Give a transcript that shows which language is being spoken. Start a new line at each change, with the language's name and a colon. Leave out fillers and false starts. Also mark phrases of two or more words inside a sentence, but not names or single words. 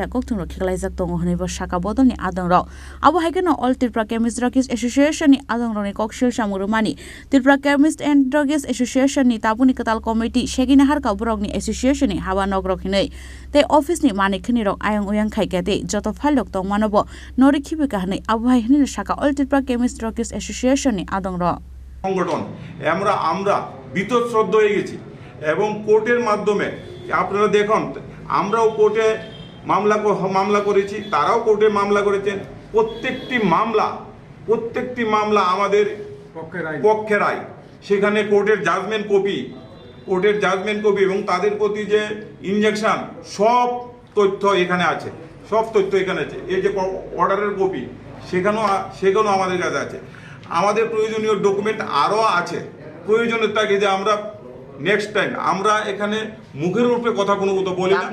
Kok Borok: kokthungro khlaijak tong hnai bo shaka bodoni adong ro abo haikeno All Tripura Chemist Druggist Association ni adong ro ni kokshilja morumani Tripura Chemist and Druggist Association ni tabuni katal committee shegina harka borogni association ni hawa nogro khinai te office ni manik khini ro ayang uyang khaikate joto phalok tong manobo nori khibika hnai abo haikeni shaka All Tripura Chemist Druggist Association ni adong ro
Bangla: সংগঠন আমরা বিতশ্রদ্ধ হয়ে গেছি এবং কোর্টের মাধ্যমে আপনারা দেখুন আমরাও কোর্টে মামলা করেছি তারাও কোর্টে মামলা করেছেন প্রত্যেকটি মামলা আমাদের পক্ষে রায় সেখানে কোর্টের
English: judgment copy
Bangla: এবং তাদের প্রতি যে ইনজেকশন সব তথ্য এখানে আছে এই যে অর্ডারের কপি সেখানেও আমাদের কাছে আছে আমাদের প্রয়োজনীয় ডকুমেন্ট আরো আছে প্রয়োজনের তাগিদে আমরা
English: next time
Bangla: আমরা এখানে মুখের উপরে কথা কোনো বলি না